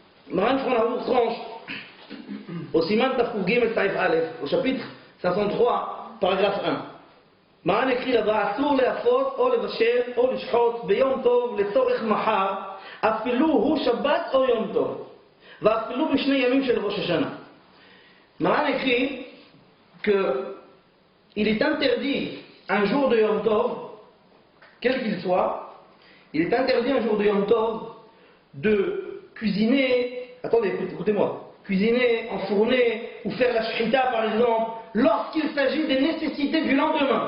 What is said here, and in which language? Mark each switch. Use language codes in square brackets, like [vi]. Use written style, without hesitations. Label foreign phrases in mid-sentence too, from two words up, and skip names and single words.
[fr] Maran Shulchan tranche au [he] סימן תק גימל סעיף אלף, [fr] au chapitre 503, paragraphe 1. Maran écrit là-bas, [he] אסור לאפות, או לבשל, או לשחוט, ביום טוב, לצורך מחר, אפילו הוא שבת או יום טוב, ואפילו בשני ימים של ראש השנה. [fr] Maran écrit qu'il est interdit un jour de [he] יום טוב, [fr] quel qu'il soit, il est interdit un jour de [he] יום טוב [fr] de cuisiner, attendez, écoutez-moi, cuisiner, enfourner ou faire la shrita par exemple, lorsqu'il s'agit des nécessités du lendemain.